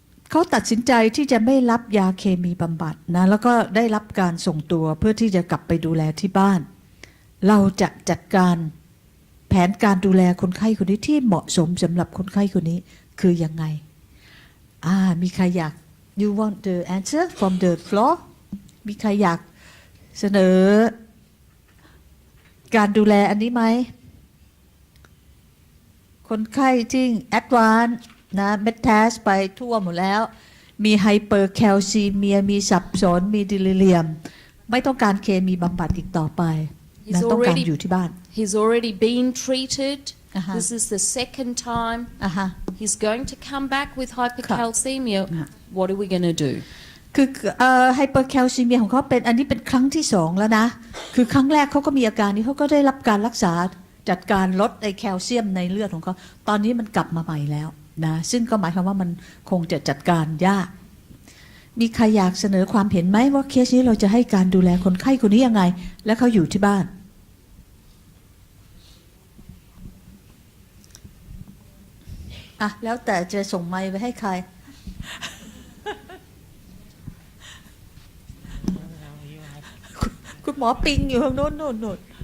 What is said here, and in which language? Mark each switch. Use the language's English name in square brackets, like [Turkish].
[Thai] เขาตัดสินใจที่จะไม่รับยาเคมีบำบัดนะแล้วก็ได้รับการส่งตัวเพื่อที่จะกลับไปดูแลที่บ้านเราจะจัดการแผนการดูแลคนไข้คนนี้ที่เหมาะสมสำหรับคนไข้คนนี้คือยังไงมีใครอยาก [English] you want the answer from the floor [Thai] มีใครอยากเสนอการดูแลอันนี้ไหม คนไข้ที่แอดวานซ์นะเมทาสไปทั่วหมดแล้วมีไฮเปอร์แคลซีเมียมีสับสนมีดิลิเรียมไม่ต้องการเคมีบำบัดอีกต่อไปนะต้องการอยู่ที่บ้าน [English] He's already been treated. This is the second time. He's going to come back with hypercalcemia. What are we going to do? [Thai] คือไฮเปอร์แคลซีเมียของเขาเป็นอันนี้เป็นครั้งที่2แล้วนะคือครั้งแรกเขาก็มีอาการนี้เขาก็ได้รับการรักษาจัดการลดไอแคลเซียมในเลือดของเขาตอนนี้มันกลับมาใหม่แล้ว นะซึ่งก็หมายความว่ามันคงจะจัดการยากมีใครอยากเสนอความเห็นไหมว่าเคสนี้เราจะให้การดูแลคนไข้คนนี้ยังไงและเขาอยู่ที่บ้านอ่ะแล้วแต่จะส่งไมค์ไปให้ใคร คุณหมอปิงอยู่ข้างโน้นโน่นโน่น